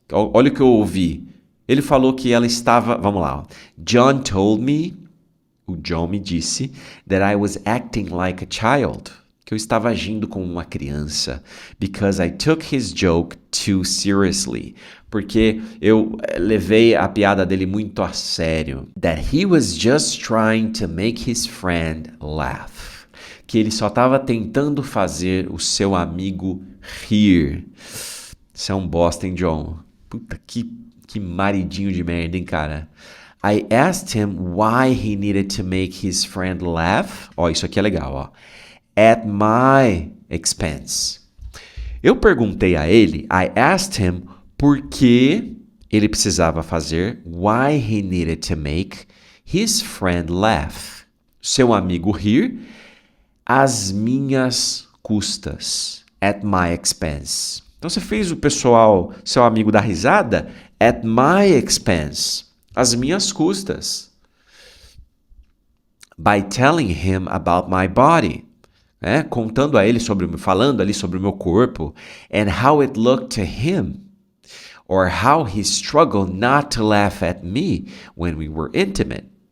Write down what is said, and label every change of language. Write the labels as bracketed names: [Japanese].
[Portuguese] Olha o que eu ouvi. Ele falou que ela estava, vamos lá, [English] John told me, [Portuguese] o John me disse, [English] that I was acting like a child, [Portuguese] que eu estava agindo como uma criança, [English] because I took his joke too seriously, [Portuguese] porque eu levei a piada dele muito a sério, [English] that he was just trying to make his friend laugh, [Portuguese] que ele só estava tentando fazer o seu amigo rir. Isso é um bosta, hein, John? Puta, que maridinho de merda, hein, cara? [English] I asked him why he needed to make his friend laugh. [Portuguese] Ó, isso aqui é legal, ó. [English] At my expense. [Portuguese] Eu perguntei a ele, [English] I asked him [Portuguese] por que ele precisava fazer, [English] why he needed to make his friend laugh. [Portuguese] Seu amigo rir às minhas custas. [English] At my expense. [Portuguese] Então você fez o pessoal, seu amigo dar risada? [English] At my expense. [Portuguese] Às minhas custas. [English] By telling him about my body. [Portuguese] Contando a ele falando ali sobre o meu corpo. [English] And how it looked to him. Or how he struggled not to laugh at me when we were intimate.